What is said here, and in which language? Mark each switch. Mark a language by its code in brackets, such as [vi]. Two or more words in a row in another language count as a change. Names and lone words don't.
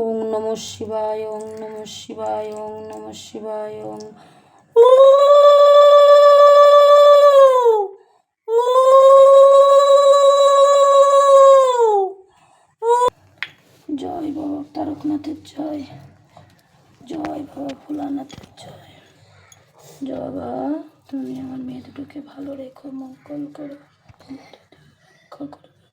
[sa] নমঃ শিবায়, ওং নমঃ শিবায়, ওং নমঃ শিবায়, ওং। [bn] জয় বাবা তারকনাথের জয়, জয় বাবা ভোলানাথের জয়। জয় বাবা, তুমি আমার মেয়ে দুটোকে ভালো রেখো, মঙ্গল করো, রক্ষা করো।